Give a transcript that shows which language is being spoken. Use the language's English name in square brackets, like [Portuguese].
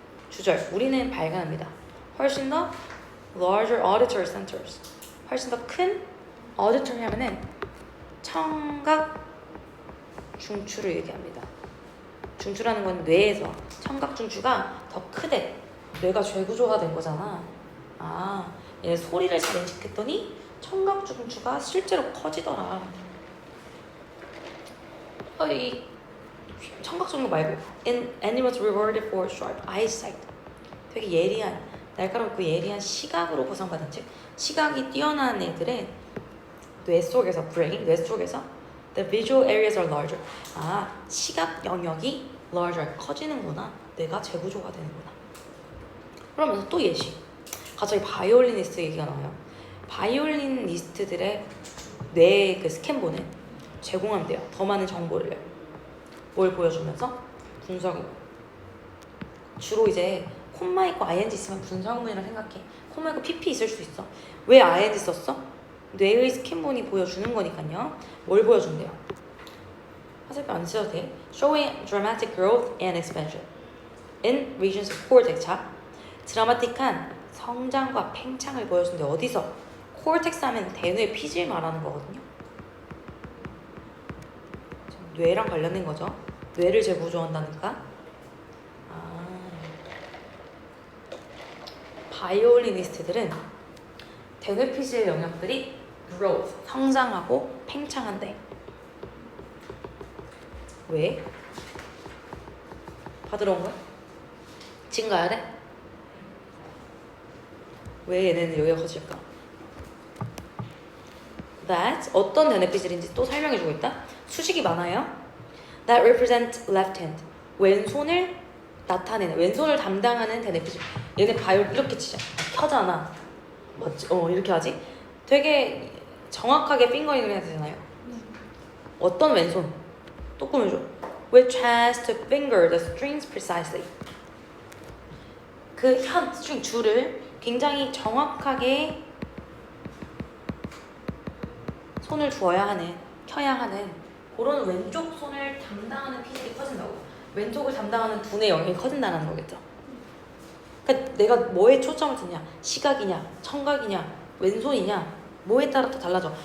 [Korean] 주절, 우리는 발견합니다. 훨씬 더 [English] larger auditory centers, [Korean] 훨씬 더 큰 auditory 하면은 청각 중추를 얘기합니다. 중추라는 건 뇌에서 청각 중추가 더 크대. 뇌가 재구조가 된 거잖아. 얘 소리를 잘 인식했더니 청각 중추가 실제로 커지더라. 이 청각 정보 말고 [English] and was rewarded for sharp eyesight. [Korean] 되게 예리한 날카롭고 예리한 시각으로 보상받은 즉 시각이 뛰어난 애들은 뇌 속에서 뇌 속에서 [English] the visual areas are larger. [Korean] 시각 영역이 larger 커지는구나. 뇌가 재구조가 되는구나. 그러면서 또 예시. 갑자기 바이올리니스트 얘기가 나와요. 바이올리니스트들의 뇌 그 스캔본은 제공한대요. 더 많은 정보를 뭘 보여주면서 분석. 주로 이제 콤마 있고 ing 있으면 분석문이라 생각해. 콤마 있고 pp 있을 수 있어. 왜 ing 썼어? 뇌의 스캔본이 보여주는 거니까요. 뭘 보여준대요? 화살표 안 쓰셔도 돼. [English] Showing dramatic growth and expansion in regions of cortex. [Korean] 자, 드라마틱한 성장과 팽창을 보여주는데 어디서? 코르텍스 하면 대뇌 피질 말하는 거거든요. 뇌랑 관련된 거죠. 뇌를 재구조한다니까. 바이올리니스트들은 대뇌 피질 영역들이 growth, 성장하고 팽창한대. 왜? 받으러 온 거야? 지금 가야 돼? 왜 얘네는 여기가 커질까? That 어떤 대뇌 피질인지 또 설명해주고 있다. 수식이 많아요. [English] That represent left hand. [Korean] 왼손을 나타내는, 왼손을 담당하는 대뇌 피질. 얘네 바이올 이렇게 치자. 켜잖아. 맞지? 이렇게 하지? 되게 정확하게 핑거링을 해야 되잖아요. 어떤 왼손? 또 꾸며줘. [English] Which has to finger the strings precisely. [Korean] 그 스트링 줄을 굉장히 정확하게 손을 두어야 하는, 켜야 하는 그런 왼쪽 손을 담당하는 피질이 커진다고. 왼쪽을 담당하는 두뇌 영역이 커진다는 거겠죠. 그러니까 내가 뭐에 초점을 두냐, 시각이냐, 청각이냐, 왼손이냐, 뭐에 따라 또 달라져.